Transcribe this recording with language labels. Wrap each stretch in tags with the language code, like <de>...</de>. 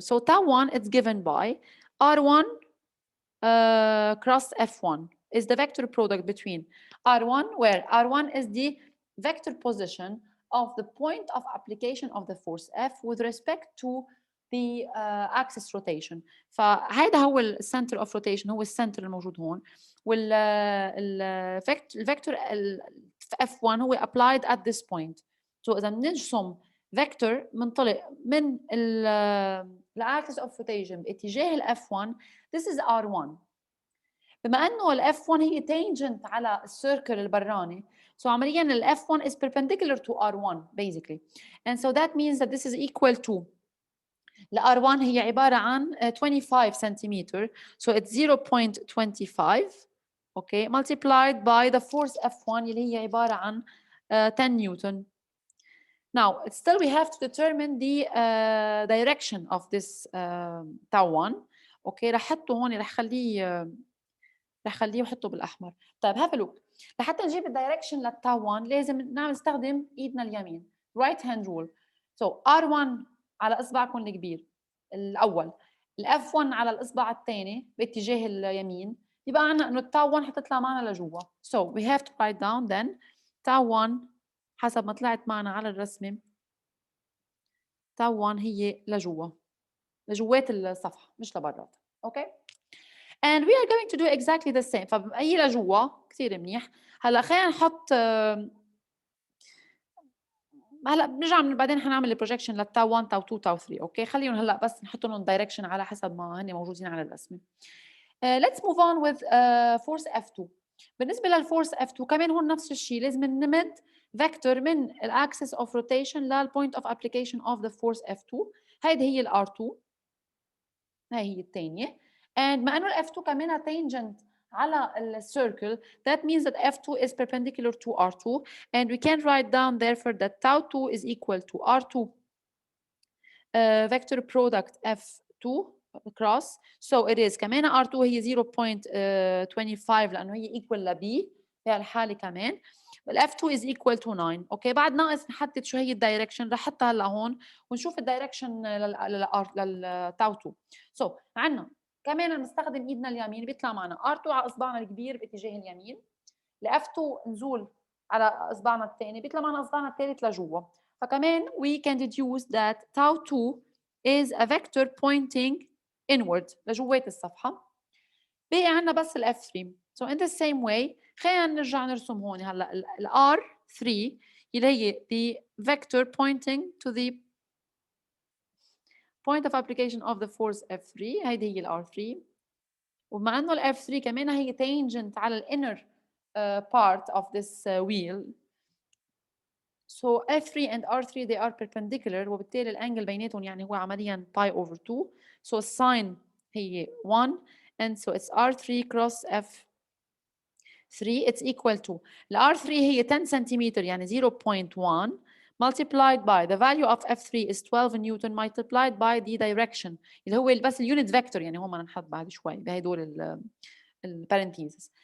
<en>So tau 1, it's given by R1 cross F1 is the vector product between R1, where R1 is the vector position of the point of application of the force F with respect to the axis rotation.</en> <ar>فهذا هو السنتر اوف روتيشن، هو السنتر الموجود هون، والفيكتور F1 هو</ar> <en>applied at this point. So</en> <ar>إذا بنرسم فيكتور منطلق من الاكسس اوف روتيشن باتجاه ال F1،</ar> <en>this is R1.</en> <ar>بما انه ال</ar> <en>F1 هي tangent</en> <ar>على السيركل البراني،</ar> <en>so</en> <ar>عمليا ال</ar> <en>F1 is perpendicular to R1 basically, and so that means that this is equal to</en> <ar>ال R1 هي عبارة عن</ar> <en>25 centimeter, so it's 0.25 okay multiplied by the force F1</en> <ar>اللي هي عبارة عن 10 نيوتن.</ar> <en>Now still we have to determine the direction of this tau 1.</en> <ar>okay رح حطه هون، رح خليه وحطه بالاحمر. طيب</ar> <en>have a look.</en> <ar>لحتى نجيب الدايركشن للتاو 1 لازم نستخدم ايدنا اليمين</ar> <en>right hand rule. so</en> <ar>R1 على اصبعكم الكبير الاول، الاف 1 على الاصبع الثاني باتجاه اليمين، يبقى عندنا انه التاو 1 حتطلع معنا لجوا.</ar> <en>so we have to write down then</en> <ar>تاو 1 حسب ما طلعت معنا على الرسمه، تاو 1 هي لجوات الصفحه مش لبرات.</ar> <en>Okay and we are going to do exactly the same.</en> <ar>فبقي لجوا كثير منيح. هلا خلينا نحط هلا بنرجع بعدين حنعمل البروجكشن للتاو 1 تاو 2 تاو 3. اوكي خليهم هلا بس نحط لهم دايركشن على حسب ما هن موجودين على الرسمه.</ar> <en>let's move on with force F2.</en> <ar>بالنسبه للفورس F2 كمان هون نفس الشيء، لازم نمد فيكتور من الاكسس اوف روتيشن للبوينت اوف ابليكيشن اوف ذا فورس F2. هيدي هي الار 2، هاي هي الثانيه.</ar> <en>and</en> <ar>ما انه ال</ar> <en>F2</en> <ar>كمان</ar> <en>tangent</en> <ar>على الcircle,</ar> <en>that means that F2 is perpendicular to R2, and we can write down therefore that tau 2 is equal to R2 vector product F2 cross. so it is</en> <ar>كمان R2 هي 0.25 لأنه هي</ar> <en>equal</en> <ar>ل B في هالحالة كمان، وال F2</ar> <en>is equal to 9.</en> <ar>اوكي بعد ناقص نحدد شو هي الدايركشن، رح احطها هلا هون ونشوف الدايركشن للتاو 2. so عندنا كمان بنستخدم ايدنا اليمين، بيطلع معنا R2 على اصبعنا الكبير باتجاه اليمين، ل F2 نزول على اصبعنا الثاني بيطلع معنا اصبعنا الثالث لجوا. فكمان</ar> <en>we can deduce that tau 2 is a vector pointing inward</en> <ar>لجوات الصفحه. بقي عندنا بس ال F3.</ar> <en>so in the same way</en> <ar>خلينا نرجع نرسم هون هلا ال</ar> <en>R3</en> <ar>اللي هي</ar> <en>the vector pointing to the point of application of the force F3.</en> <ar>هيدي هي ال R3، وبما انه ال F3 كمان هي tangent على ال</ar> <en>inner part of this wheel. so F3 and R3 they are perpendicular،</en> <ar>وبالتالي الانجل بيناتهم يعني هو عمليا</ar> <en>pi over 2. so</en> <ar>الساين هي</ar> <en>1 and so it's R3 cross F3 it's equal to</en> <ar>ال R3 هي</ar> <en>10 centimeter</en> <ar>يعني</ar> <en>0.1 multiplied by the value of F3 is 12 Newton multiplied by the direction</en> <ar>اللي هو بس اليونت فيكتور، يعني هون بدنا نحط بعد شوي بهدول البارنتيزز.</ar>